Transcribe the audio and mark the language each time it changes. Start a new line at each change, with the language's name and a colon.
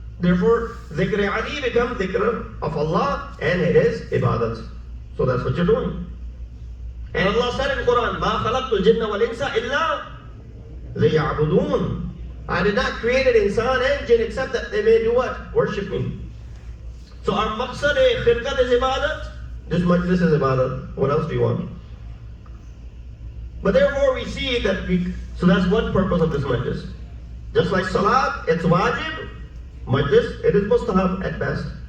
English: Therefore, dhikr Ali becomes dhikr of Allah and it is ibadat. So that's what you're doing. And Allah said in Quran,
Arabic: مَا خَلَقْتُ الْجِنَّ وَالْإِنسَ إِلَّا لِيَعْبُدُونَ.
English: I did not create an insan and jinn except that they may do what? Worship me. So our maqsad khirqat is ibadat. This majlis is ibadat. What else do you want? But therefore we see that so that's one purpose of this majlis. Just like salat, it's wajib. Majlis, it is mustahab at best.